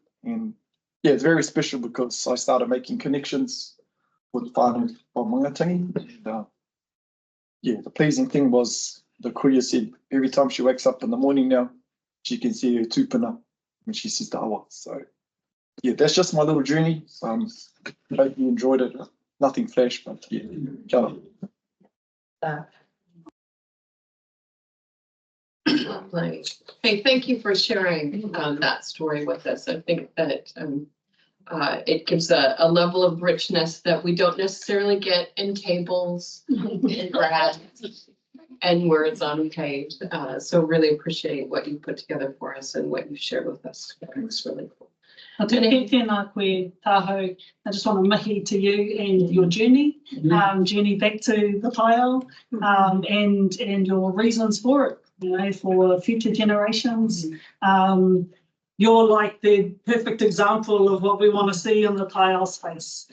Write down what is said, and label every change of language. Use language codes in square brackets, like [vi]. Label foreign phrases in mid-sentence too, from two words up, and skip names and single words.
[en] And yeah, it's very special because I started making connections with whānau from Mangatangi. And, the pleasing thing was the kuya said every time she wakes up in the morning now, she can see her tupuna when she says the awa. So yeah, that's just my little journey. I hope you enjoyed it. Nothing flash, but yeah, [mi] kia ora. [en] Hey, thank you for sharing that story with us. I think that it gives a level of richness that we don't necessarily get in tables and graphs and words on page. So really appreciate what you put together for us and what you shared with us. It's really cool. [mi] Tēnā koe tāhau. [en] I just want to mihi to you and your journey, journey back to the taiao, and your reasons for it, you know, for future generations. You're like the perfect example of what we want to see in the taiao space.